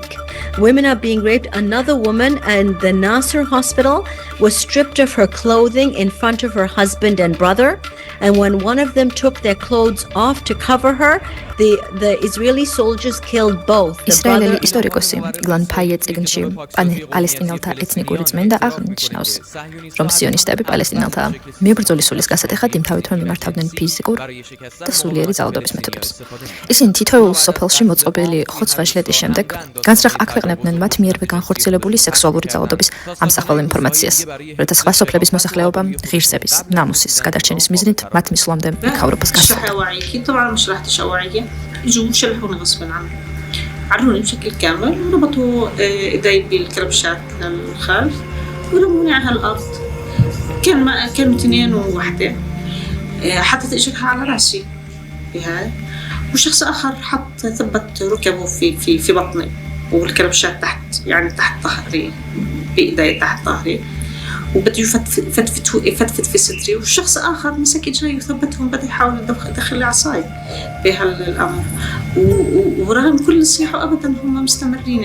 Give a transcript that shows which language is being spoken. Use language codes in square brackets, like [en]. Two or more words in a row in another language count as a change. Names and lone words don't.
[en] Women are being raped. Another woman in the Nasser Hospital was stripped of her clothing in front of her husband and brother. And when one of them took their clothes off to cover her, the Israeli soldiers killed both. [ka] ისრაელელი ისტორიკოსი გლან ფაიე წიგნში პალესტინელთა ეთნიკური წმენდა აღნიშნავს, რომ სიონისტები პალესტინელთა მებრძოლის სულის გასატეხად იმთავითვე მიმართავდნენ ფიზიკურ და სულიერი ძალადობის მეთოდებს. ისინი თითოეულ სოფელში მოწყობილი ხოცვა ჟლეტის შემდეგ განსწრახ აქვეყნებდნენ მათ მიერვე განხორციელებული სექსუალური ძალადობის ამსახველ ინფორმაციას, როცა სხვა სოფლების მოსახლეობა ღირსების, ნამუსის გადარჩენის მიზნით მათ მისვლამდე მთავრობას [ar] گسخت يجوا شلحوني غصبا عني عروني بشكل كامل وربطوا ايدي بالكربشات للخلف ورموني على الارض كانوا اثنين ووحده حطت اجرها على راسي بهاي وشخص اخر حط ثبت ركبه في بطني والكربشات تحت يعني تحت ظهري بايدي تحت ظهري وبده يفتفت في صدري وشخص آخر مسك إجري وثبتهم بده يحاول يدخل لي عصاي بهالأمر ورغم كل الصياح أبدا هم مستمرين.